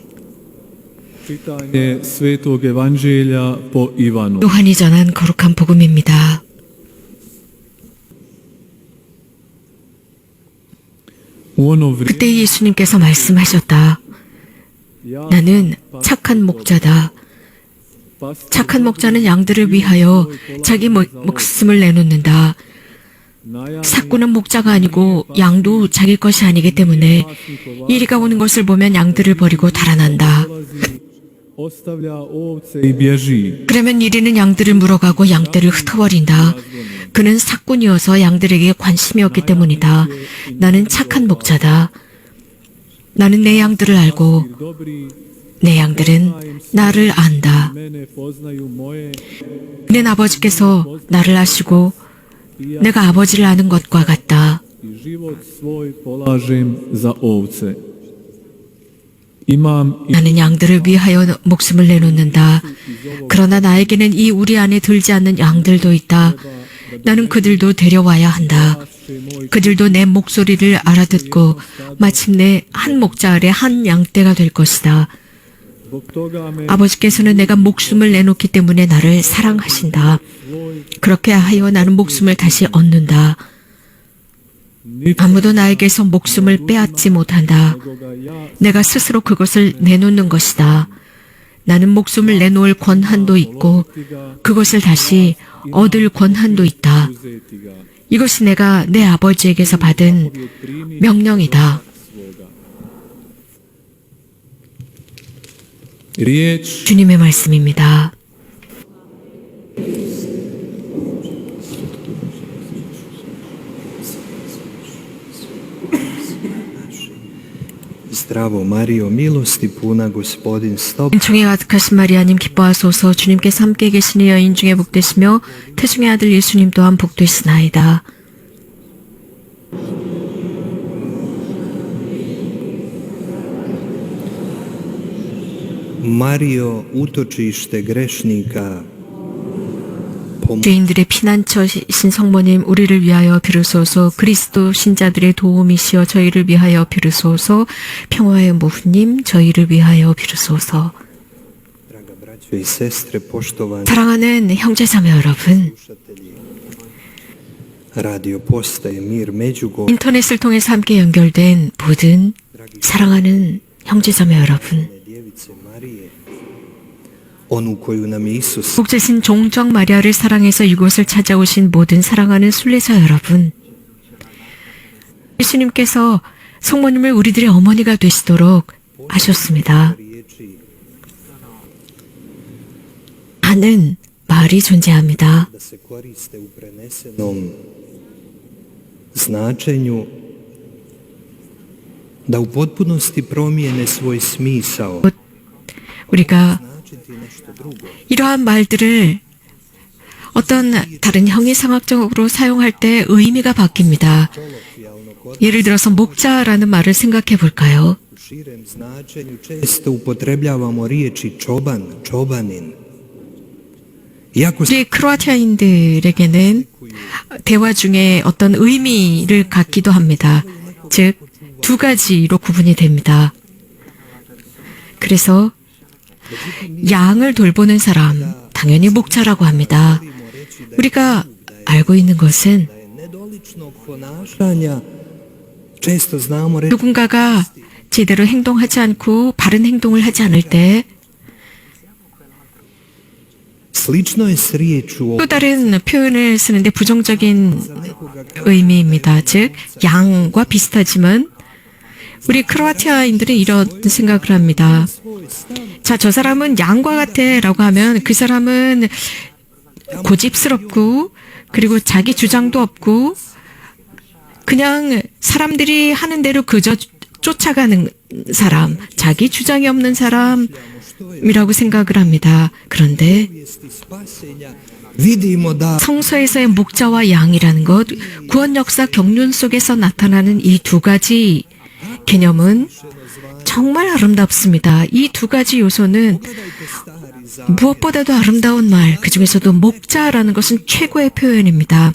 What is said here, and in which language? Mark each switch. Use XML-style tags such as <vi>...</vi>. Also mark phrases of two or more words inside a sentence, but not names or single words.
<hr>čitanje Svetog Evanđelja po Ivanu.</hr> <ko>요한이 전한 거룩한 복음입니다.</ko> <hr>U ono</hr> <ko>그때</ko> <hr>vrijeme</hr> <ko>예수님께서 말씀하셨다. 나는 착한 목자다. 착한 목자는 양들을 위하여 자기 목숨을 내놓는다. 삭구는 목자가 아니고 양도 자기 것이 아니기 때문에 이리가 오는 것을 보면 양들을 버리고 달아난다.</ko> <hr>ostavlja ovce i bježi.</hr> <ko>그러면 이리는 양들을 물어가고 양떼를 흩어버린다. 그는 삭군이어서 양들에게 관심이 없기 때문이다. 나는 착한 목자다. 나는 내 양들을 알고</ko> <hr>Dobri</hr> <ko>내 양들은 나를 안다.</ko> <hr>mene poznaju moje</hr> <ko>내 아버지께서 나를 아시고 내가 아버지를 아는 것과 같다.</ko> <hr>i život svoj polažem za ovce. Imam i</hr> <ko>나는 양들을 위하여 목숨을 내놓는다. 그러나 나에게는 이 우리 안에 들지 않는 양들도 있다. 나는 그들도 데려와야 한다. 그들도 내 목소리를 알아듣고 마침내 한 목자 아래 한 양떼가 될 것이다.</ko> <hr>zbog toga me</hr> <ko>아버지께서는 내가 목숨을 내놓기 때문에 나를 사랑하신다. 그렇게 하여 나는 목숨을 다시 얻는다. 아무도 나에게서 목숨을 빼앗지 못한다. 내가 스스로 그것을 내놓는 것이다. 나는 목숨을 내놓을 권한도 있고 그것을 다시 얻을 권한도 있다.</ko> <hr>uzeti ga.</hr> <ko>이것이 내가 내 아버지에게서 받은 명령이다.</ko> <hr>Riječ</hr> <ko>주님의 말씀입니다.</ko> <hr>Zdravo Marijo, milosti puna Gospodin s tobom.</hr> <ko>은총에 가득하신 마리아님 기뻐하소서. 주님께서 함께 계시니 여인 중에 복되시며 태중의 아들 예수님 또한 복되시나이다.</ko> <hr>Marijo, utočište grešnika,</hr> <ko>죄인들의 피난처이신 성모님 우리를 위하여 비르소서. 그리스도 신자들의 도움이시여 저희를 위하여 비르소서. 평화의 모후님 저희를 위하여 비르소서.</ko> <hr>draga braćo i sestre, poštovani</hr> <ko>사랑하는 형제자매 여러분,</ko> <hr>slušatelji, radio postaje Mir Međugorje,</hr> <ko>인터넷을 통해서 함께 연결된 모든 사랑하는 형제자매 여러분,</ko> <hr>djevice Marije, onu koju nam je Isus</hr> <ko>복제신 종정 마리아를 사랑해서 이곳을 찾아오신 모든 사랑하는 순례자 여러분, 예수님께서 성모님을 우리들의 어머니가 되시도록 하셨습니다.</ko> <hr>riječi</hr> <ko>하는 말이 존재합니다.</ko> <hr>da se koriste u prenesenom značenju, da u potpunosti promijene svoj smisao,</hr> <ko>우리가</ko> <hr>značiti nešto drugo.</hr> <ko>이러한 말들을 어떤 다른 형이상학적으로 사용할 때 의미가 바뀝니다.</ko> <hr>Kolokvijalno</hr> <ko>예를 들어서 목자라는 말을 생각해 볼까요?</ko> <hr>u širem značenju često upotrebljavamo riječi čoban, čobanin. Iako se</hr> <ko>우리 크로아티아인들에게는 대화 중에 어떤 의미를 갖기도 합니다. 즉, 두 가지로 구분이 됩니다. 그래서 양을 돌보는 사람, 당연히 목자라고 합니다. 우리가 알고 있는 것은</ko> <hr>nedoličnog ponašanja često znamo reći</hr> <ko>누군가가 제대로 행동하지 않고 바른 행동을 하지 않을 때</ko> <hr>slično je s riječu o</hr> <ko>또 다른 표현을 쓰는데 부정적인 의미입니다. 즉, 양과 비슷하지만 우리 크로아티아인들은 이런 생각을 합니다. 자, 저 사람은 양과 같아 라고 하면 그 사람은 고집스럽고 그리고 자기 주장도 없고 그냥 사람들이 하는 대로 그저 쫓아가는 사람, 자기 주장이 없는 사람, 말씀이라고 생각을 합니다. 그런데</ko> <hr>vidimo da</hr> <ko>성서에서의 목자와 양이라는 것, 구원 역사 경륜 속에서 나타나는 이 두 가지 개념은 정말 아름답습니다. 이 두 가지 요소는 무엇보다도 아름다운 말, 그 중에서도 목자라는 것은 최고의 표현입니다.</ko>